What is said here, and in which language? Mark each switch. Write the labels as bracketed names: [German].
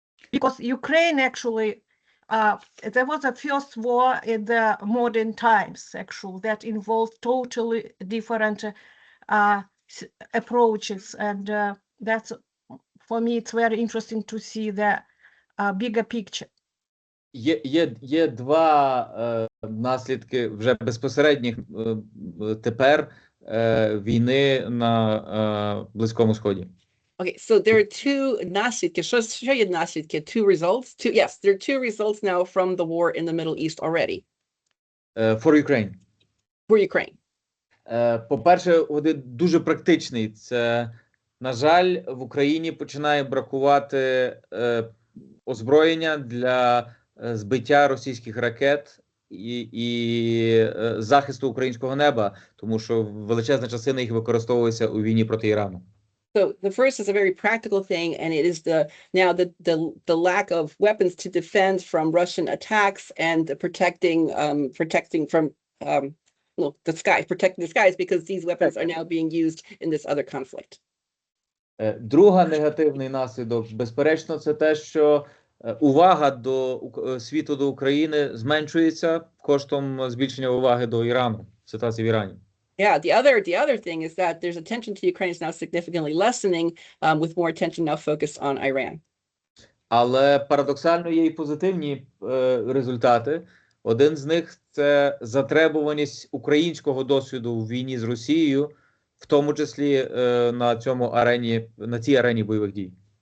[English] Because Ukraine actually, there was a first war in the modern times, actually, that involved totally different approaches. And that's, for me, it's very interesting to see the bigger picture. [Ukrainian] Є два наслідки вже безпосередніх тепер війни на Близькому Сході. [English] Okay, so there are two наслідки. [Ukrainian] Що є наслідки? [English] Two results? Yes, there are two results now from the war in the Middle East already. For Ukraine. For Ukraine. [Ukrainian] По-перше, один дуже практичний. Це, на жаль, в Україні починає бракувати озброєння для збиття російських ракет і захисту українського неба, тому що величезна частина їх використовується у війні проти Ірану. [English] So the first is a very practical thing, and it is the lack of weapons to defend from Russian attacks and protecting from protecting the skies, because these weapons are now being used in this other conflict. [Ukrainian] Другий негативний наслідок, безперечно, це те, що увага до світу, до України зменшується коштом збільшення уваги до Ірану, ситуації в Ірані. [English] Yeah, the other thing is that there's attention to Ukraine is now significantly lessening, with more attention now focused on Iran. [Ukrainian] Але парадоксально є і позитивні результати. Один з них – це затребуваність українського досвіду в війні з Росією, в тому числі на цій арені бойових дій.